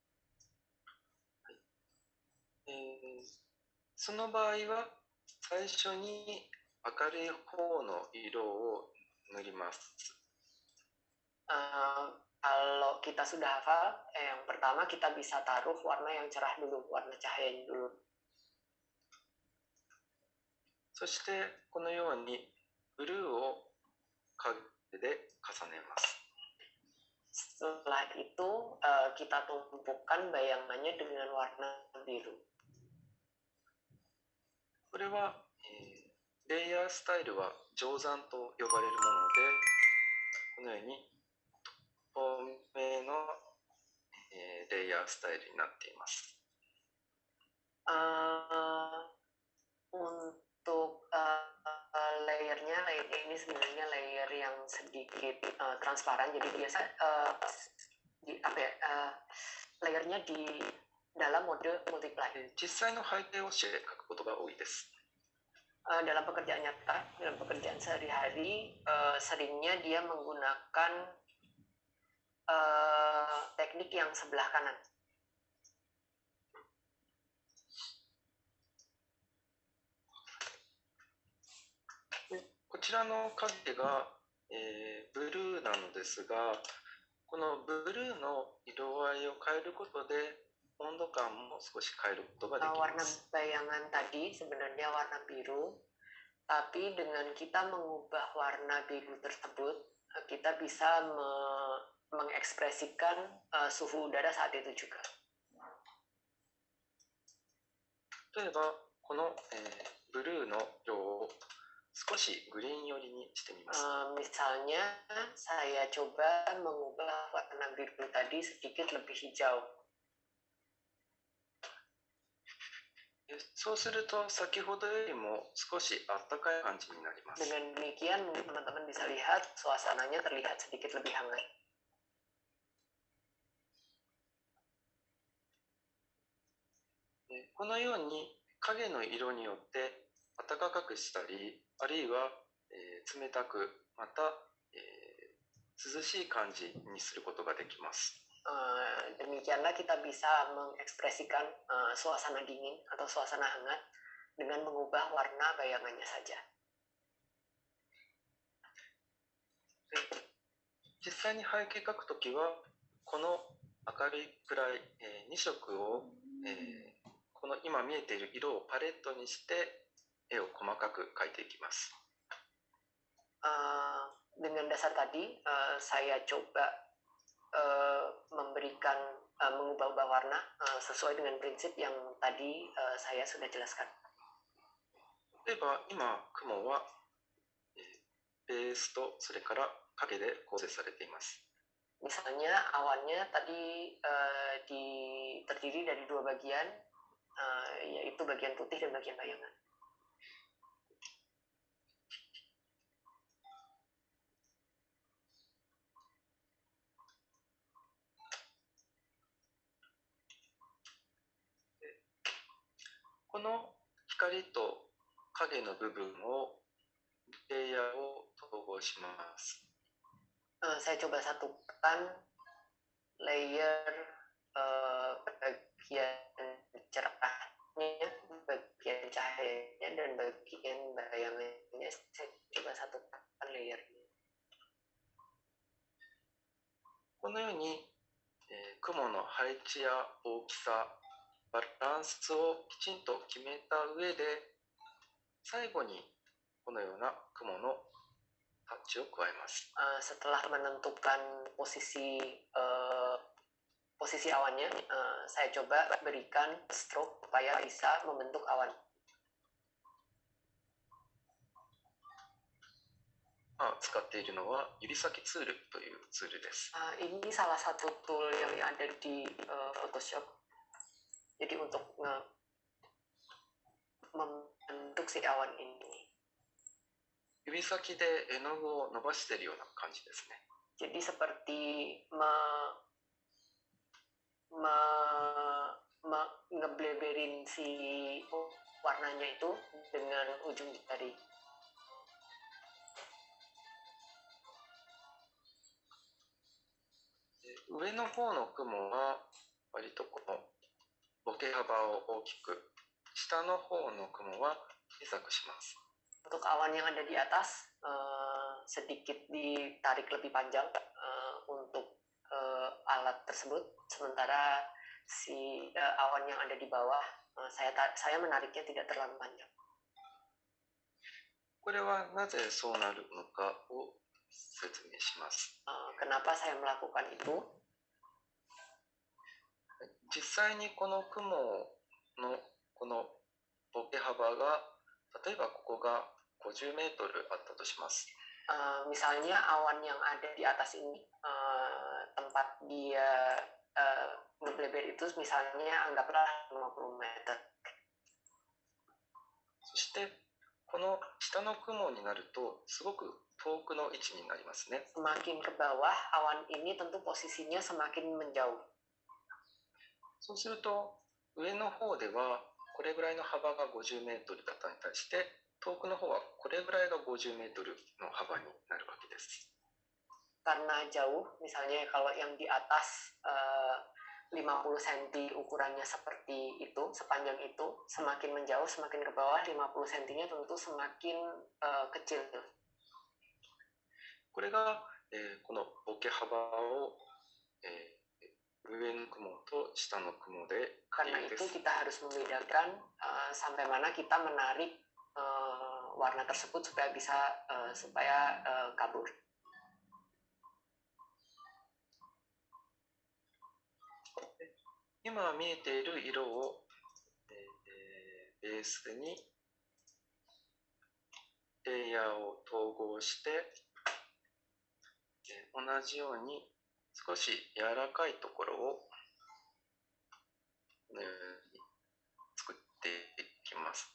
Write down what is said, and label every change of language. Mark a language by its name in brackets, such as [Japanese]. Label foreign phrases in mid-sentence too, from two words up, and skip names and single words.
[Japanese] その場合は最初に明るい方の色を塗ります。 [Indonesian] Kalau kita sudah hafal, yang pertama kita bisa taruh warna yang cerah dulu, warna cahayanya dulu. [Japanese] そしてこのようにブルーを影で重ねます。 [Indonesian] Setelah itu kita tumpukan bayangannya dengan warna biru. [Japanese] これは、レイヤースタイルは定山と呼ばれるもので、このように透明の、レイヤースタイルになっています。 [Indonesian] Untuk layernya ini sebenarnya layer yang sedikit transparan, jadi biasa layernya di dalam mode multiply. [Japanese] 実際の背景をして書くことが多いです。 [Indonesian] Dalam pekerjaan nyata, dalam pekerjaan sehari-hari, seringnya dia menggunakan teknik yang sebelah kanan. [Japanese] こちらの影が、ブルーなのですが、このブルーの色合いを変えることで温度感も少し変えることができま [Indonesian] Warna [Japanese] す。 [Indonesian] bayangan tadi sebenarnya warna biru, tapi dengan kita mengubah warna biru tersebut, kita bisa mengekspresikan suhu udara saat itu juga. [Japanese] 例えばこの、ブルーの色を少しグリーン寄りにしてみます。 [Indonesian] Misalnya saya coba mengubah warna biru tadi sedikit lebih hijau. [Japanese] そうすると先ほどよりも少し暖かい感じになります。 [Indonesian] Dengan demikian mungkin teman-teman bisa lihat suasananya terlihat sedikit lebih hangat. [Japanese] このように影の色によって暖かくしたり、あるいは、冷たく、また、涼しい感じにすることができます。 [Indonesian] Demikianlah kita bisa mengekspresikan suasana dingin atau suasana hangat dengan mengubah warna bayangannya saja. [Japanese] 実際に背景描くときはこの明るい暗い、2色を、この今見えている色をパレットにして絵を細かく描いていきます。 [Indonesian] Dengan dasar tadi saya coba memberikan mengubah-ubah warna sesuai dengan prinsip yang tadi saya sudah jelaskan. [Japanese] 例えば今雲は、ベースとそれから影で構成されています。 [Indonesian] Misalnya awannya tadi terdiri dari dua bagian, yaitu bagian putih dan bagian bayangan. [Japanese] この光と影の部分をレイヤーを統合します。 [Indonesian] Saya coba satukan layer bagian cerahnya, bagian cahayanya, dan bagian bayangannya. Saya coba satukan layernya. [Japanese] このように、雲の配置や大きさ、バランスをきちんと決めた上で、最後にこのような雲のタッチを加えます。 [Indonesian] Setelah menentukan posisi awannya, saya coba berikan stroke supaya bisa membentuk awan. [Japanese] 使っているのは指先ツールというツールです。 [Indonesian] Ini salah satu tool yang ada di Photoshop. Jadi untuk membentuk si awan ini. [Japanese] 指先で絵の具を伸ばしているような感じですね。 [Indonesian] Jadi seperti ngebleberin si warnanya itu dengan ujung jari. [Japanese] 上の方の雲は割とこのボケ幅を大きく、下の方の雲は小さくします。 [Indonesian] Untuk awan yang ada di atas sedikit ditarik lebih panjang untuk alat tersebut, sementara si awan yang ada di bawah saya menariknya tidak terlalu panjang. [Japanese] これはなぜそうなるのかを説明します。 [Indonesian] Kenapa saya melakukan itu? [Japanese] 実際にこの雲のこのボケ幅が、例えばここが50メートルあったとします。 [Indonesian] Misalnya awan yang ada di atas ini, tempat dia ngebleber itu misalnya anggaplah 50 meter. [Japanese] そしてこの下の雲になるとすごく遠くの位置になりますね。 [Indonesian] Semakin ke bawah, awan ini tentu posisinya semakin menjauh. [Japanese] そうすると上の方ではこれぐらいの幅が50メートルだったに対して遠くの方はこれぐらいが50メートルの幅になるわけです。 [Indonesian] Karena jauh, misalnya kalau yang di atas 50 cm ukurannya seperti itu, sepanjang itu, semakin menjauh, semakin ke bawah, 50 cm-nya tentu semakin kecil. [Japanese] これが、このボケ幅を、上の雲と下の雲で [Indonesian] Karena itu kita harus membedakan sampai mana kita menarik warna tersebut supaya bisa kabur. [Japanese] 今見えている色を、ベースにレイヤーを統合して、同じように少し柔らかいところをこのように作っていきます。